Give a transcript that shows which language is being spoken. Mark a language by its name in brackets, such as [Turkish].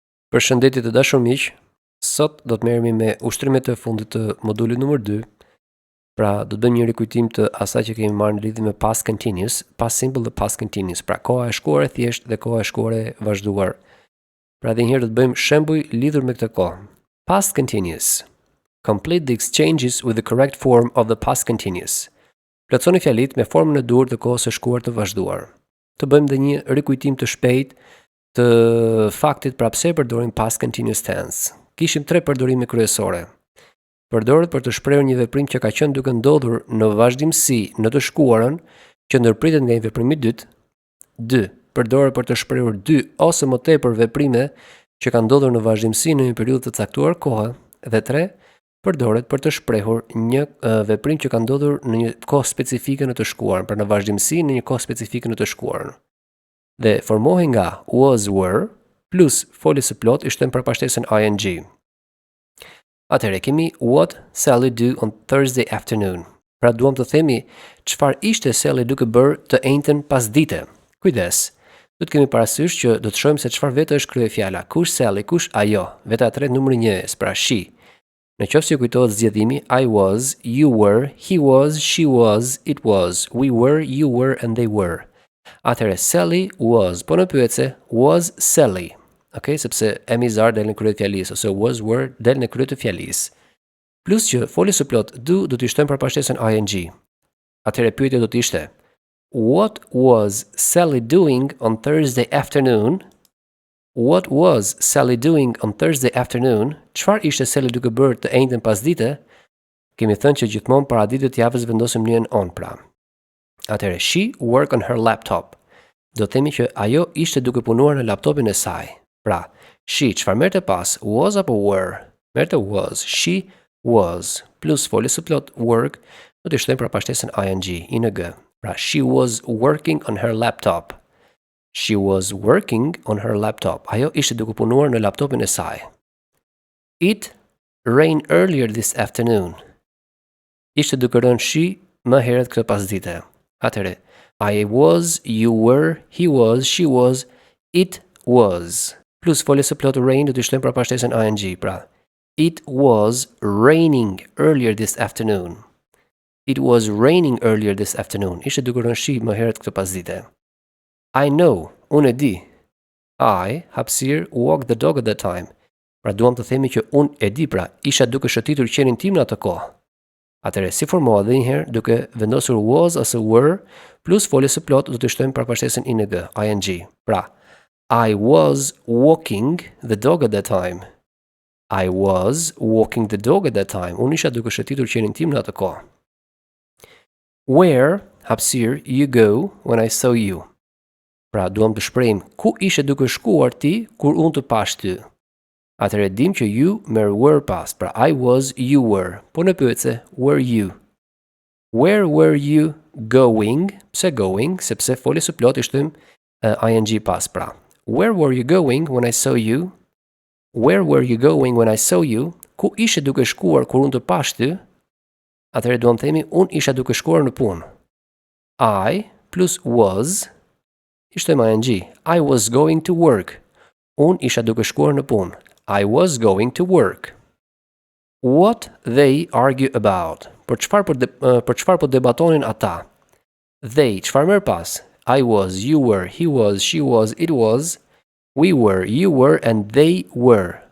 [Albanian] Përshëndetje të dashur miq. Sot do të merremi me ushtrimet e fundit të modulit numër 2. Pra, do të bëjmë një rikujtim të asaj që kemi marrë në lidhje me past continuous, past simple dhe past continuous. Pra, koha e shkuar e thjesht dhe koha e shkuar e vazhduar. Pra, edhe një herë do të bëjmë shembuj lidhur me këtë kohë. [English] Past continuous. Complete the exchanges with the correct form of the past continuous. [Albanian] Plotësoni fjalitë me formën e duhur të kohës së shkuar të vazhduar. Të bëjmë edhe një rikujtim të shpejtë të faktit pra pse përdorim past continuous tense. Kishim 3 përdorime kryesore. Përdoret për të shprehur një veprim që ka qenë duke ndodhur në vazhdimsi në të shkuarën, që ndërpritet nga një veprim i dytë. 2. Përdoret për të shprehur 2 ose më tepër veprime që kanë ndodhur në vazhdimsi në një periudhë të caktuar kohe. Dhe 3. Përdoret për të shprehur një veprim që ka ndodhur në një kohë specifike në të shkuarën, pra në vazhdimsi në një kohë specifike në të shkuarën. Dhe formohen nga was, were, plus foljes së plot i shtojmë përpashtesën ing. Atëherë kemi [English] what Sally do on Thursday afternoon. [Albanian] Pra duam të themi çfarë ishte Sally duke bërë të njëjtën pasdite. Kujdes. Do të kemi parasysh që do të shohim se çfarë vetë është kryefjala. Kush Sally, kush ajo? Veta e tretë numri 1, pra she. Në qoftë se kujtohet zgjedhimi [English] I was, you were, he was, she was, it was, we were, you were and they were. [Albanian] Atëherë [English] Sally was, [Albanian] po në pyetse [English] was Sally. [Albanian] Okay, sepse emizar del në krye të fjalisë ose was were del në krye të fjalisë. Plus që folja së plot do t'i shtojmë përpashtesën ing. Atëherë pyetja do të ishte [English] what was Sally doing on Thursday afternoon? What was Sally doing on Thursday afternoon? [Albanian] Çfarë ishte Sally duke bërë të njëjtën pasdite? Kemi thënë që gjithmonë para ditës të javës vendosim njën on pra. [English] Atëherë, she worked on her laptop. [Albanian] Do të themi që ajo ishte duke punuar në laptopin e saj. Pra, she, çfarë merrte pas, [English] was apo were? [Albanian] Merrte was, she was, plus folja së plot work, do të shtojmë përpashtesën ing, Pra, [English] she was working on her laptop. She was working on her laptop. [Albanian] Ajo ishte duke punuar në laptopin e saj. [English] It rained earlier this afternoon. [Albanian] Ishte duke rënë shi më herët këtë pasdite. Atëre, [English] I was, you were, he was, she was, it was. [Albanian] Plus folja së plot rain do të shtojmë përpashtesën ing, pra. [English] It was raining earlier this afternoon. It was raining earlier this afternoon. [Albanian] Ishte duke rënë shi më herët këtë pasdite. [English] I know, [Albanian] unë e di. [English] I, [Albanian] hapësir, [English] walked the dog at that time. [Albanian] Pra duam të themi që unë e di, pra isha duke shëtitur qenin tim në atë kohë. Atëre, si formohet dhe njëherë duke vendosur was ose were, plus foljes së plot do të shtojmë përpashtesën ing. [English] Pra, I was walking the dog at that time. I was walking the dog at that time. [Albanian] Unë isha duke shëtitur qenin tim në atë kohë. [English] Where, [Albanian] hapësir, [English] you go when I saw you. [Albanian] Pra, duam të shprehim ku ishe duke shkuar ti kur unë të pash ty. Atëherë dim që you merr were pas, pra [English] I was, you were. [Albanian] Po në pyetse, [English] were you? Where were you going? [Albanian] Pse [English] going? [Albanian] Sepse folja së plot i shtojmë ing pas, pra. [English] Where were you going when I saw you? Where were you going when I saw you? [Albanian] Ku ishe duke shkuar kur unë të pash ty? Atëherë duam themi unë isha duke shkuar në punë. [English] I plus was [Albanian] i shtojmë ing. [English] I was going to work. [Albanian] Unë isha duke shkuar në punë. [English] I was going to work. What they argue about. [Albanian] Për çfarë po debatonin ata? They, çfarë merr pas? [English] I was, you were, he was, she was, it was, we were, you were, and they were.